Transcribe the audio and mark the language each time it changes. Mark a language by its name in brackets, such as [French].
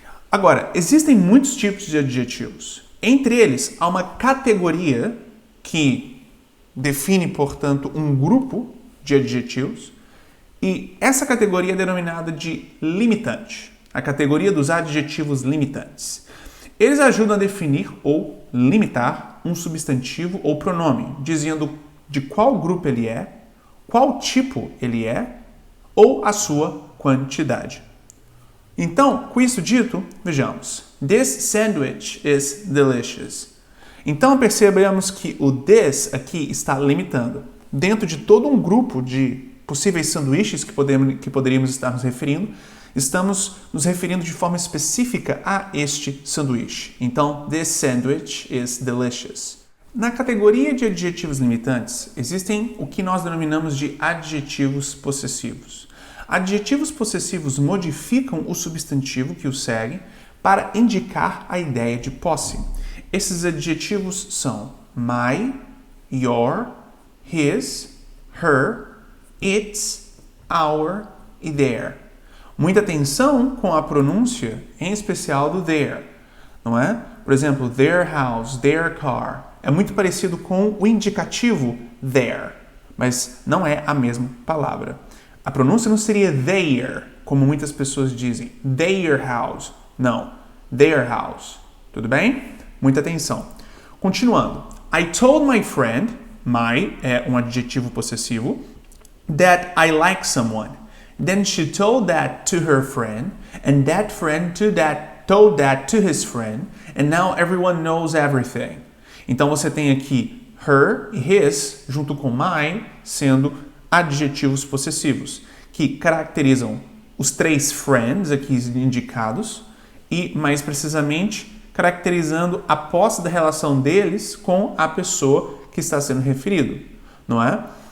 [Portuguese] Agora, existem muitos tipos de adjetivos. Entre eles, há uma categoria que define, portanto, um grupo de adjetivos, e essa categoria é denominada de limitante, a categoria dos adjetivos limitantes. Eles ajudam a definir ou limitar um substantivo ou pronome, dizendo de qual grupo ele é, qual tipo ele é ou a sua quantidade. Então, com isso dito, vejamos. [English] This sandwich is delicious. [Portuguese] Então, percebemos que o this aqui está limitando. Dentro de todo um grupo de possíveis sanduíches que poderíamos estar nos referindo, estamos nos referindo de forma específica a este sanduíche. [English] Então, this sandwich is delicious. [Portuguese] Na categoria de adjetivos limitantes, existem o que nós denominamos de adjetivos possessivos. Adjetivos possessivos modificam o substantivo que o segue para indicar a ideia de posse. Esses adjetivos são my, your, his, her, its, our e their. Muita atenção com a pronúncia, em especial do their, não é? Por exemplo, [English] their house, their car. [Portuguese] É muito parecido com o indicativo their, mas não é a mesma palavra. A pronúncia não seria their, como muitas pessoas dizem. [English] Their house. [Portuguese] Não. Their house. Tudo bem? Muita atenção. Continuando. [English] I told my friend, [Portuguese] my é um adjetivo possessivo, [English] that I like someone. Then she told that to her friend, and that friend told that to his friend, and now everyone knows everything. [Portuguese] Então você tem aqui her e his, junto com my, sendo adjetivos possessivos, que caracterizam os três friends aqui indicados e, mais precisamente, caracterizando a posse da relação deles com a pessoa que está sendo referido, não é?